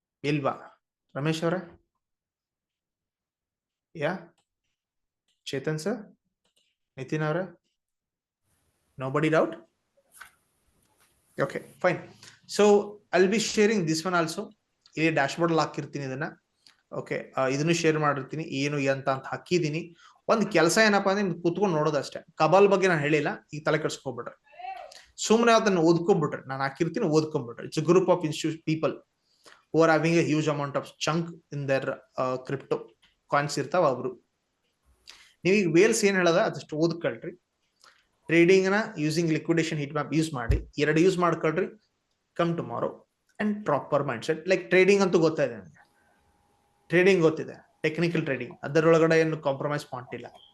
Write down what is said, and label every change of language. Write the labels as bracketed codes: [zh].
[kn] ಇಲ್ವಾ ರಮೇಶ್ ಅವರೇ? [en] Yeah Chetan sir, Nitin ಅವರೇ, nobody doubt? Okay, fine. So I'll be sharing this one also. [kn] ಇಲ್ಲಿ ಡ್ಯಾಶ್ ಬೋರ್ಡ್ ಹಾಕಿರ್ತೀನಿ ಇದನ್ನ. ಓಕೆ, ಇದನ್ನು ಶೇರ್ ಮಾಡಿರ್ತೀನಿ ಏನು ಅಂತ ಹಾಕಿದೀನಿ. ಒಂದ್ ಕೆಲಸ ಏನಪ್ಪಾ ಅಂದ್ರೆ ನಿಮ್ಗೆ ಕುತ್ಕೊಂಡು ನೋಡೋದಷ್ಟೇ. ಕಬಾಲ್ ಬಗ್ಗೆ ನಾನು ಹೇಳಿಲ್ಲ, ಈಗ ತಲೆ ಕೆಡ್ಸ್ಕೊಬಿಟ್ರೆ ಸುಮ್ಮನೆ ಅದನ್ನ ಓದ್ಕೊಂಡ್ಬಿಟ್ರೆ, ನಾನು ಹಾಕಿರ್ತೀನಿ ಓದ್ಕೊಂಡ್ಬಿಟ್ರೆ. [en] it's group of institute people who are having a huge amount of chunk in their crypto coins [kn] ಇರ್ತಾವ ಅವರು. ನೀವೀಗ ವೇಲ್ಸ್ ಏನ್ ಹೇಳದ ಅದಷ್ಟು ಓದ್ಕೊಳ್ರಿ. ಟ್ರೇಡಿಂಗ್ ನ using liquidation heat map use ಮಾಡಿ, 2 ಯೂಸ್ ಮಾಡ್ಕೊಳ್ರಿ. [en] Come tomorrow and proper mind set. [kn] Like trading ಅಂತೂ ಗೊತ್ತಾಯಿದೆ ನನಗೆ, ಟ್ರೇಡಿಂಗ್ ಗೊತ್ತಿದೆ, ಟೆಕ್ನಿಕಲ್ ಟ್ರೇಡಿಂಗ್, ಅದರೊಳಗಡೆ ಏನು ಕಾಂಪ್ರಮೈಸ್ ಮಾಡ್ತಿಲ್ಲ.